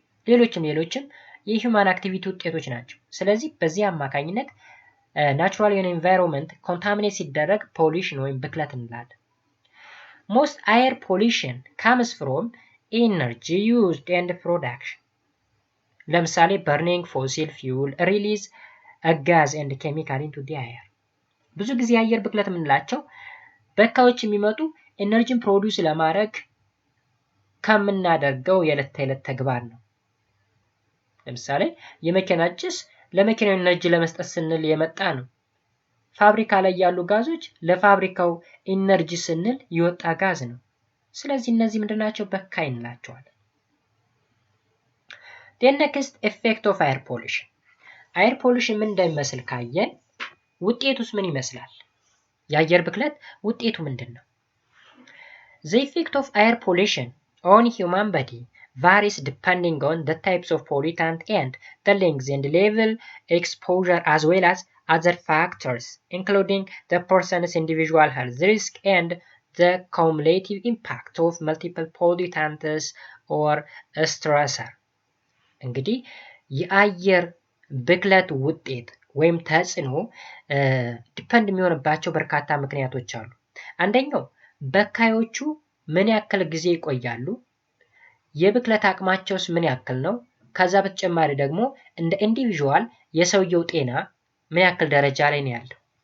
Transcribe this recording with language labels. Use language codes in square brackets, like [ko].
[am] ሌሎችም የሂውማን አክቲቪቲ ውጤቶች ናቸው። ስለዚህ በዚህ አማካኝነት ናቹራል የሆነ ኢንቫይሮንመንት ኮንታሚኔት ሲደረግ ፖሊሽን ወይም ብክለት እንላለን። [en] Most air pollution comes from energy used and production. ለምሳሌ burning fossil fuel release a gas and chemical into the air. [am] ብዙ ጊዜ የአየር ብክለት የምንላቸው በካዮች የሚመጡ ኤነርጂን ፕሮዲውስ ለማድረግ ከምናደርገው የዕለት ተዕለት ተግባር ነው። ለምሳሌ የመኪና ጭስ ለመኪናው ኤነርጂ ለመስጠት ስንል የመጣ ነው። ፋብሪካ ላይ ያሉ ጋዞች ለፋብሪካው ኢነርጂ ስንል ይወጣ ጋዝ ነው። ስለዚህ እነዚህ ምንድናቸው? በካይ እንላቸዋለን። [en] The next effect of air pollution. [am] አየር ፖሊሽን ምን እንደሚመስል ካየን ውጤቱስ ምን ይመስላል? የአየር ብክለት ውጤቱ ምንድነው? [en] The effect of air pollution on human body varies depending on the types of pollutant and the length and level exposure as well as other factors including the person's individual health risk and the cumulative impact of multiple pollutants or stressor. [am] እንግዲህ የአየር ብክለት ውጤት ወይም ተጽዕኖ ዲፔንድ የሚሆንባቸው በርካታ ምክንያቶች አሉ። አንደኛው በካዮቹ ምን ያክል ጊዜ ይቆያሉ፣ የብክለት አቅማቸውስ ምን ያክል ነው። ከዛ በተጨማሪ ደግሞ እንደ ኢንዲቪዥዋል የሰውየው ጤና ምን ያክል ደረጃ ላይ ነው ያለው።